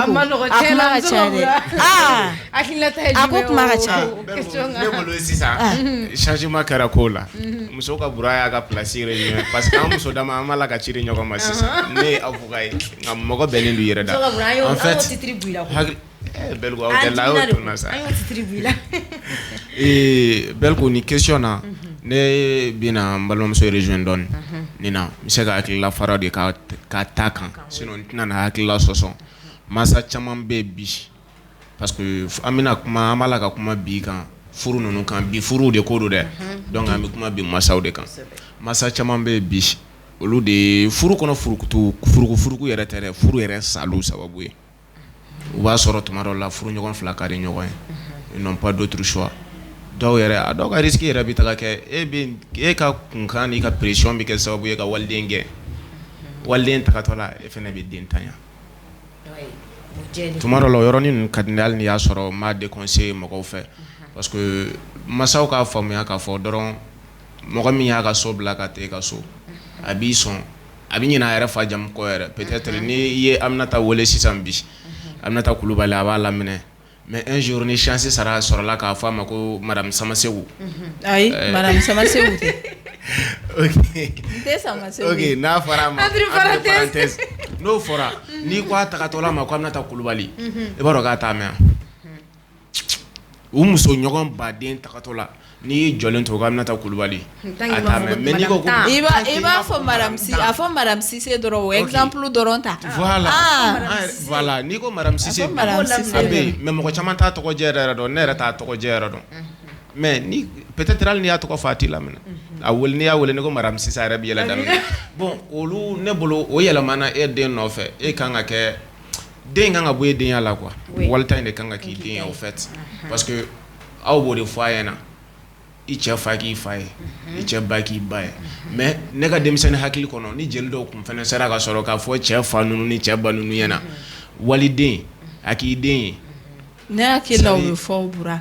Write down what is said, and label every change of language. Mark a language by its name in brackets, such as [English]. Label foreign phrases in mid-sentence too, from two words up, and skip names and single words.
[Bambara] a ma nɔgɔ a kuma ka ca dɛ hakilinata ye a ko kuma ka ca ne bolo sisan changement kɛra ko la muso ka bura y'a ka place yɛrɛ [French] parce que [Bambara] an muso dama an b'a la ka ciri ɲɔgɔn ma sisan ne ye avocat ye nka mɔgɔ bɛnnen don yɛrɛ da [French] en fait [Bambara] Belko aw tɛ la y'o tun na sa Belko ni question na ne bɛna n balimamuso rejoindre dɔɔni nin na n bɛ se ka hakilila fara de ka ta kan sinon n tɛna na hakilila sɔsɔ masa caman bɛ bi [French] parce que [Bambara] an b'a la ka kuma bi kan furu ninnu kan bi furuw de ko don dɛ donc an bɛ kuma bi masaw de kan masa caman bɛ bi olu de furu kɔnɔ furuku yɛrɛ tɛ dɛ furu yɛrɛ saliw sababu ye u b'a sɔrɔ tuma dɔw la furu ɲɔgɔn fila ka di ɲɔgɔn ye [French] ils n'ont pas d'autre choix [Bambara] dɔw yɛrɛ a dɔw ka risque yɛrɛ bɛ taga kɛ e ka kunkan n'i ka pression bɛ kɛ sababu ye ka waliden gɛn waliden tagatɔ la e fana bɛ den tanya tuma dɔw la o yɔrɔnin ninnu ka di ne hali n'i y'a sɔrɔ n b'a déconseiller mɔgɔw fɛ [French] parce que [Bambara] masaw k'a faamuya k'a fɔ dɔrɔn mɔgɔ min y'a ka so bila ka taa e ka so a b'i sɔn a bɛ ɲinɛ a yɛrɛ fa jamu kɔ yɛrɛ peut-être ni i ye Aminata wele sisan bi Aminata Kulubali a b'a laminɛ [French] mais un jour [Bambara] ni chance sɔrɔla k'a fɔ a ma ko madame Samasegu ayi madame Samasegu tɛ ok n'a fɔra a ma [French] entre parenthèses [Bambara] n'o fɔra n'i ko a tagatɔla ma ko Aminata Kulubali i b'a dɔn k'a t'a mɛn u muso ɲɔgɔn baden tagatɔla n'i y'i jɔlen to ko Aminata Kulubali a t'a mɛn mais n'i ko ko i b'a fɔ madame Cissé dɔrɔn o exemple dɔrɔn ta voilà n'i ko madame Cissé a bɛ yen mais mɔgɔ caman t'a tɔgɔjɛ yɛrɛ dɔn ne yɛrɛ t'a tɔgɔjɛ yɛrɛ dɔn mais ni peut-être hali n'i y'a tɔgɔ fɔ a t'i lamɛn a wele n'i y'a wele ne ko madame Cissé a yɛrɛ bɛ yɛlɛ daminɛ bon olu ne bolo o yɛlɛmana e den nɔfɛ e kan ka kɛ den kan ka bɔ e denya la quoi walita in de kan ka k'i den ye [French] au fait parce que [Bambara] aw b'o de fɔ a ɲɛna i cɛ fa k'i fa ye i cɛ ba k'i ba ye mais ne ka denmisɛnnin hakili kɔnɔ ni jeli dɔw kun fɛnɛ sera ka sɔrɔ k'a fɔ cɛ fa ninnu ni cɛ ba ninnu ɲɛna waliden a k'i den ye ne hakili la o bɛ fɔ o bura